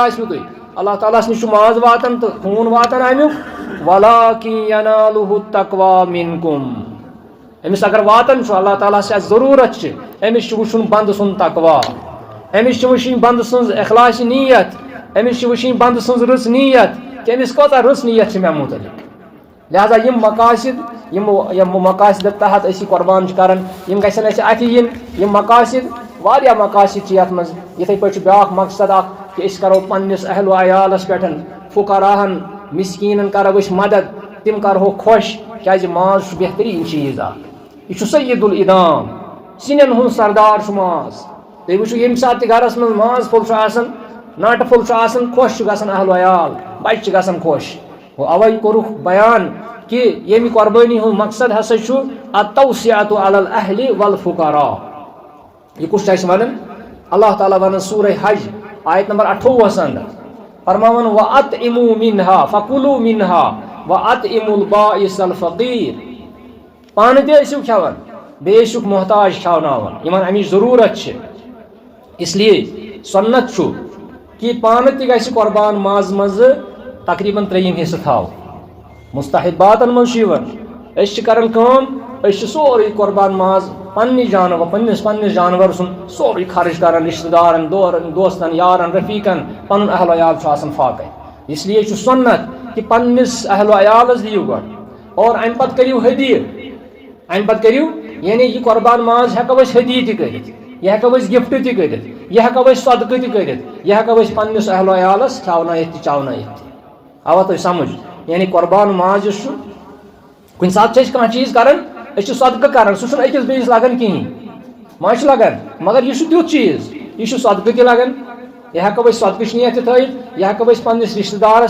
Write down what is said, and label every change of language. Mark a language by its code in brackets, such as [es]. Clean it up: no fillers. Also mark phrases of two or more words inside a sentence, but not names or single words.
[ks] آسوٕ تۄہہِ اللہ تعالیٰ ہس نِش چھُ ماز واتان تہٕ خوٗن واتان امیُک [ar] ولٰکن ینالُہ التقوا منکم [ks] أمِس اگر واتان چھُ اللہ تعالیٰ ہس یَتھ ضروٗرت چھِ أمِس چھُ وٕچھُن بنٛدٕ سُنٛد تقوا أمِس چھِ وٕچھِنۍ بنٛدٕ سٕنٛز اخلاصِ نیت أمِس چھِ وٕچھِنۍ بنٛدٕ سٕنٛز رٕژ نیت کہ أمِس کۭژاہ رٕژ نیت چھِ مےٚ مُتعلق لہذا یم مقاصد یم مقاصد تحت اسی قربان کران یم گژھن اَسہِ اَتھِ یِن یم مقاصد واریاہ مقاصد چھِ یَتھ منٛز یِتھَے پٲٹھۍ چھُ بیٛاکھ مقصد اکھ کہ أسۍ کرو پننِس اہل و عیالس پٮ۪ٹھ فقراہن مسکیٖنن کرو أسۍ مدد تِم کرہو خۄش کیازِ ماز چھُ بہتریٖن چیٖز اکھ یہ چھُ سید الادام سِنٮ۪ن ہُنٛد سردار چھُ ماز تُہۍ وٕچھِو ییٚمہِ ساتہٕ تہِ گرس منٛز ماز پھوٚل چھُ آسان ناٹہٕ پھوٚل چھُ آسان خۄش چھُ گژھان اہل و عیال بچہِ چھِ گژھان خۄش گوٚو اَوَے کوٚرُکھ بیان کہ ییٚمہِ قۄربٲنی ہُنٛد مقصد ہسا چھُ [ar] التوسعۃ علی الاہل والفقراء [ks] یہ کُس چھُ اَسہِ ونان اللہ تعالیٰ ونان سورہ حج آیت نمبر 28 اندر فرماون [ar] وَأَطْعِمُوا مِنْهَا فَكُلُوا مِنْهَا وَأَطْعِمُوا الْبَائِسَ الْفَقِيرَ [ks] پانہٕ تہِ ٲسِو کھٮ۪وان بیٚیہِ ٲسِو محتاج کھٮ۪وناوان یِمن اَمِچ ضروٗرت چھِ [ur] اس لیے [ks] سنت چھُ کہ پانہٕ تہِ گژھِ قۄربان ماز منٛزٕ تقریٖباً 3 حصہٕ تھاو مستحباتن منٛز چھُ یِوان أسۍ چھِ کران کٲم أسۍ چھِ سورُے قۄربان ماز پننہِ جانور پننِس جانور سُنٛد سورُے خرٕچ کران رشتہٕ دارن دوستن یارن رفیقن پنُن اہل و عیال چھُ آسان فاقے [ur] اس لیے [ks] چھُ سنت کہ پننِس اہل و عیالس دِیِو گۄڈٕ اور امہِ پتہٕ کٔرِو ہدیہِ امہِ پتہٕ کٔرِو یعنی یہِ قۄربان ماز ہٮ۪کو أسۍ ہدیہِ تہِ کٔرِتھ یہِ ہٮ۪کو أسۍ گفٹ تہِ کٔرِتھ یہِ ہٮ۪کو أسۍ صدقہٕ تہِ کٔرِتھ یہِ ہٮ۪کو أسۍ پننِس اہل و عیالس کھٮ۪ونٲیِتھ تہِ چاونٲیِتھ تہِ آوا تۄہہِ سمجھ یعنی قۄربان ماز یُس چھُ کُنہِ ساتہٕ چھِ أسۍ کانٛہہ چیٖز کران أسۍ چھِ صدقہٕ کران سُہ چھُنہٕ أکِس بیٚیِس لگان کِہیٖنۍ ما چھُ لگان مگر یہِ چھُ تیُتھ چیٖز یہِ چھُ صدقہٕ تہِ لگان یہِ ہٮ۪کو أسۍ صدقٕچ نیت تہِ تھٲیِتھ یہِ ہٮ۪کو أسۍ پننِس رشتہٕ دارس